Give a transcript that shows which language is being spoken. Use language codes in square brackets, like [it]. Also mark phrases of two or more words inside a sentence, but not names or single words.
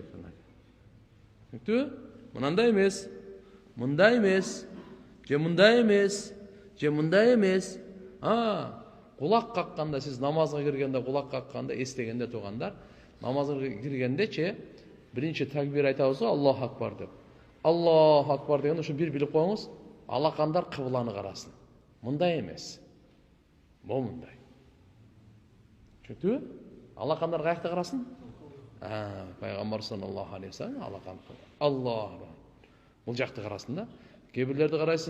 [ky] Түктүбү? Мындай эмес, мындай эмес, же мындай эмес, же мындай эмес. Кулак какканда сиз намазга киргенде кулак какканда эстегенде тургандар, намазга киргендечи биринчи такбир айтабыз го, [ar] الله أكبر [ky] деп. [ar] الله أكبر [ky] дегенде ушу бир билип коюңуз, алакандар кыбланы карасын. Мындай эмес. Бул мындай. Түктүбү? Алакандар каякта карасын? Пайгамбар [ar] صلى الله عليه وسلم [ky] алакан. Аллах. Бул жакты карасын да. Кээ бирлерди карайсың.